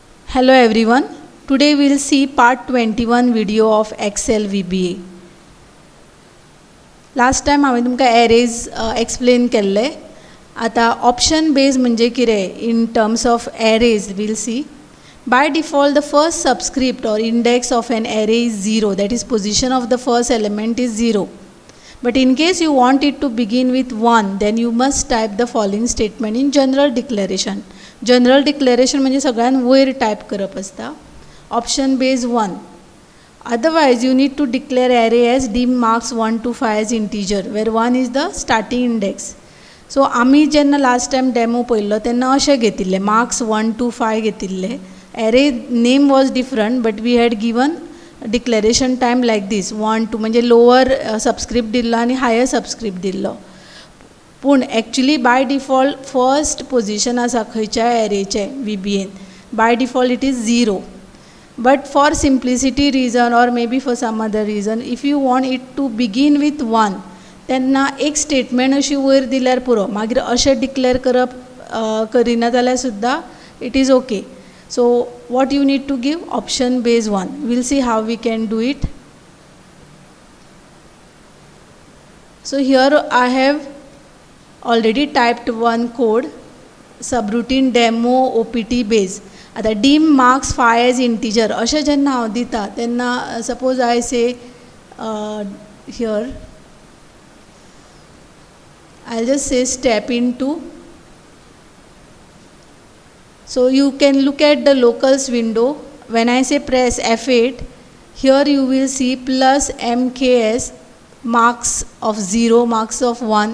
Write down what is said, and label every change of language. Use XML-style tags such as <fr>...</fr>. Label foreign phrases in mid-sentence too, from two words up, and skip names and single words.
<en>Hello everyone. Today we will see part 21 video of Excel VBA. Last time</en> <kok>हांवें तुमकां</kok> <en>arrays explain</en> <kok>केल्ले.</kok> <en>आता option based</en> <kok>म्हणजे कितें</kok> <en>in terms of arrays we'll see. By default the first subscript or index of an array is 0, that is position of the first element is 0. But in case you want it to begin with 1, then you must type the following statement in general declaration. General declaration</en> <kok>म्हणजे सगळ्यान वयर टायप करप आसता.</kok> <en>Option base 1. Otherwise you need to declare array as dim marks 1 to 5 as integer, where 1 is the starting index.</en> <kok>So आमी जेन्ना</kok> <en>last time demo</en> <kok>पळयल्लो तेन्ना अशें घेतिल्ले</kok> <en>marks 1 to 5</en> <kok>घेतिल्ले.</kok> <en>Array name was different, but we had given declaration time like this 1 to म्हणजे lower subscript</en> <kok>दिल्लो आणि</kok> <en>higher subscript दिल्लो. पूण actually by default first position</en> <kok>आसा खंयच्याय एरेचे</kok> <en>VBA by default it is 0. But for simplicity reason or maybe for some other reason if you want it to begin with 1</en> <kok>तेन्ना एक स्टेटमेंट अशी वयर दिल्यार पुरो. मागीर अशें डिक्लेअर करप करिना जाल्यार सुद्दां</kok> <en>it is okay. So what you need to give option base 1. We'll see how we can do it. So here I have already typed one code, subroutine demo opt base. आता dim marks 5 as integer</en> <kok>अशें जेन्ना हांव दिता तेन्ना</kok> <en>suppose I say here I'll just say step into. So you can look at the locals window. When I say press F8, here you will see plus MKS marks of 0, marks of 1.</en>